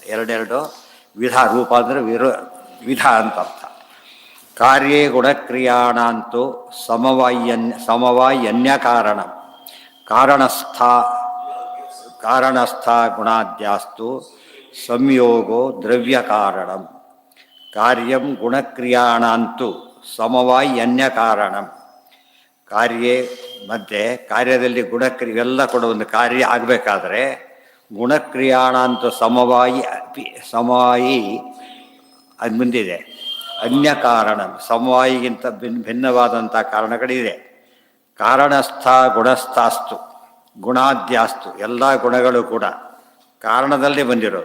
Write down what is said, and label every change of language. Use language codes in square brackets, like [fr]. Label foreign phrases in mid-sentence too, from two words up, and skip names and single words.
[kn] ಎರಡೆರಡು ವಿಧ, ರೂಪ ಅಂದರೆ ವಿಧ ಅಂತ ಅರ್ಥ. [sa] ಕಾರ್ಯೇ ಗುಣಕ್ರಿಯಾಣಂತೂ ಸಮವಾಯನ್ಯ ಕಾರಣ ಕಾರಣಸ್ಥ ಗುಣಾದ್ಯಾಸ್ತು ಸಂಯೋಗೋ ದ್ರವ್ಯ ಕಾರಣಂ. ಕಾರ್ಯಂ ಗುಣಕ್ರಿಯಾಣಂತೂ ಸಮವಾಯನ್ಯ ಕಾರಣಂ. [kn] ಕಾರ್ಯೇ ಮಧ್ಯೆ ಕಾರ್ಯದಲ್ಲಿ ಗುಣಕ್ರಿಯೆಲ್ಲ ಕೂಡ ಒಂದು ಕಾರ್ಯ ಆಗಬೇಕಾದ್ರೆ [sa] ಗುಣಕ್ರಿಯಾಣಂತ ಸಮವಾಯಿ [kn] ಅದು ಮುಂದಿದೆ. ಅನ್ಯ ಕಾರಣ, ಸಮವಾಯಿಗಿಂತ ಭಿನ್ನವಾದಂಥ ಕಾರಣಗಳಿದೆ. [sa] ಕಾರಣಸ್ಥ ಗುಣಸ್ಥಾಸ್ತು ಗುಣಾದ್ಯಾಸ್ತು, [kn] ಎಲ್ಲ ಗುಣಗಳು ಕೂಡ ಕಾರಣದಲ್ಲೇ ಬಂದಿರೋದು.